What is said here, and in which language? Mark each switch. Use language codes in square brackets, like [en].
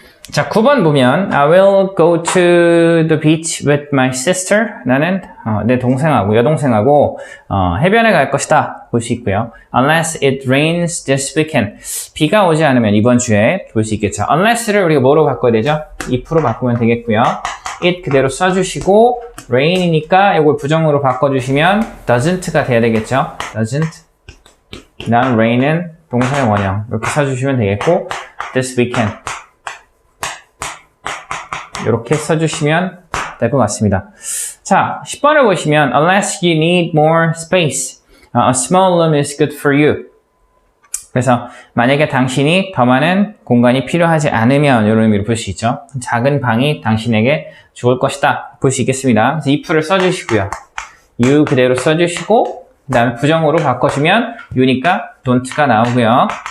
[en] 자, [ko] 9번 보면 [en] I will go to the beach with my sister. [ko] 나는 내 동생하고 여동생하고 해변에 갈 것이다. 볼 수 있고요. [en] Unless it rains this weekend. [ko] 비가 오지 않으면 이번 주에 볼 수 있겠죠. Unless를 우리가 뭐로 바꿔야 되죠? if로 바꾸면 되겠고요. it 그대로 써주시고 rain이니까 이걸 부정으로 바꿔주시면 doesn't가 돼야 되겠죠. doesn't. 난 rain은 동사의 원형 이렇게 써주시면 되겠고 [en] this weekend [ko] 이렇게 써주시면 될 것 같습니다. [en] 자, [ko] 10번을 보시면 [en] unless you need more space, a small room is good for you. [ko] 그래서 만약에 당신이 더 많은 공간이 필요하지 않으면 이런 의미로 볼 수 있죠. 작은 방이 당신에게 좋을 것이다. 볼 수 있겠습니다. 그래서 if를 써주시고요. you 그대로 써주시고 그 다음에 부정으로 바꿔주면 you니까 don't가 나오고요.